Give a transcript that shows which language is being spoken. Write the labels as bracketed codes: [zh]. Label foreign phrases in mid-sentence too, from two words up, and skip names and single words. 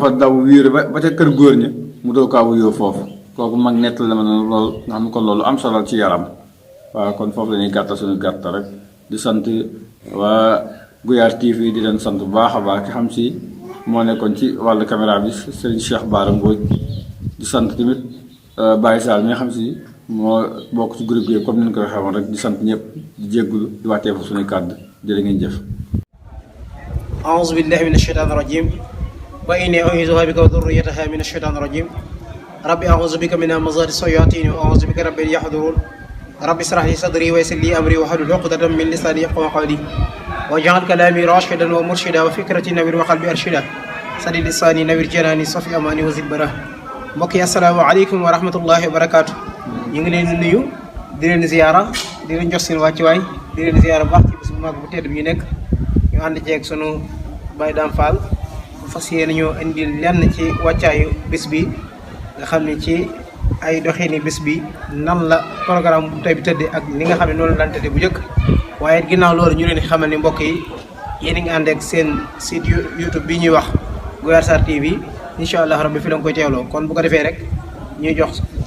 [wo] dafa daw wiir ba ca kër góor ña mu doo kaa wuyoo foofu kooku mag nett la ma ne loolu nga xam ne kon loolu am solo ci yaram waaw kon foofu la ñuy gàttal suñu gàttal rek di sant waa Gouyar TV di leen sant bu baax a baax ki xam si moo nekkoon ci wàllu caméra bi Serigne Cheikh Bara Mbodji di sant tamit Baye Sall mi nga xam si moo bokk ci groupe yi comme ni ñu ko waxee woon rek di sant ñëpp di jéggulu di wàccee fa suñuy kàddu jërë ngeen jëf. [ar] أعوذ بالله من الشيطان الرجيم وإني أعيذها بك وذريتها من الشيطان الرجيم ربي أعوذ بك من همزات الشياطين وأعوذ بك رب أن يحضرون ربي اشرح لي صدري ويسر لي أمري واحلل عقدة من لساني يفقهوا قولي واجعل كلامي راشدا ومرشدا وفكرتي نوير وقلبي أرشدا سدد لساني نوير جناني صفي أماني وزد براه [wo] mbokk yi [ar] السلام عليكم ورحمة الله وبركاته [wo] ñu ngi leen di nuyu di leen ziyaara di leen jox seen wàccuwaay di leen ziyaara bu baax ci bis bu mag bu tedd bi ñu nekk ñu ànd ceeg sunu Baye Dame Fall fas yéene ñu indi lenn ci wàccaayu bis bi nga xam ne ci ay doxini bis bi nan la programme bu tey bi tëddee ak li nga xam ne noonu la daan tëddee bu njëkk waaye ginnaaw loolu ñu leen di xamal ni mbokk yi yéen a ngi ànd ak seen site YouTube bi ñuy wax Gouyar Sarr TV [ar] إن شاء الله ربي [wo] fi la nga koy teewloo kon bu ko defee rek ñu jox